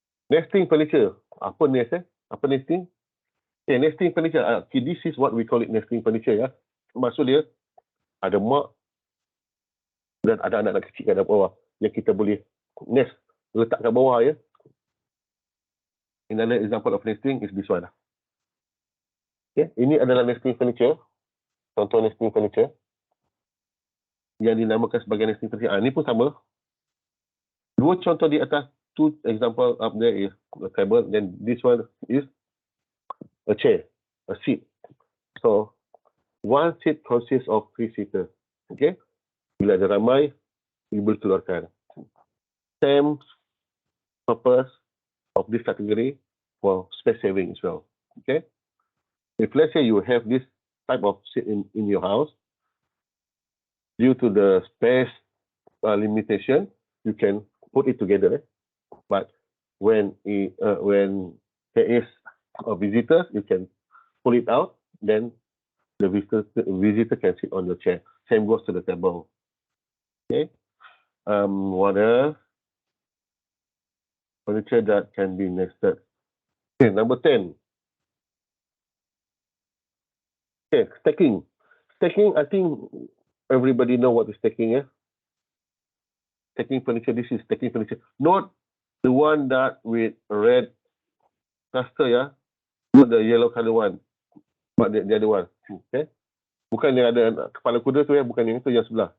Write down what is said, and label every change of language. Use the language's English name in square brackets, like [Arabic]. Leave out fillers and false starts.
[English] Nesting furniture. [Malay] Apa nest Apa nesting? [English] Okay, nesting furniture. Okay, this is what we call it nesting furniture [Malay] ya. Maksud dia ada mak dan ada anak-anak kecil kat bawah yang kita boleh nest letak kat bawah ya. [English] Another example of nesting is this one. [Malay] Okay, ini adalah nesting furniture. Contoh nesting furniture yang dinamakan sebagai nesting furniture. Ini pun sama. Dua contoh di atas, [English] two example up there is a table, then this one is a chair, a seat. So one seat consists of 3 seaters. [Malay] Okay, bila ada ramai, you boleh keluarkan. [English] Same purpose of this category for space saving as well. Okay, if let's say you have this type of seat in your house, due to the space limitation, you can put it together. But when there is a visitor, you can pull it out. Then the visitor can sit on the chair. Same goes to the table. Okay. What else? Furniture that can be nested. Okay, number 10. Okay, stacking. Stacking, I think everybody know what is stacking, yeah? Stacking furniture, this is stacking furniture. Not the one that with red cluster, yeah? Not the yellow color one, but the other one. Okay? [Malay] Bukan yang ada kepala kuda tu ya, bukan yang itu, yang sebelah.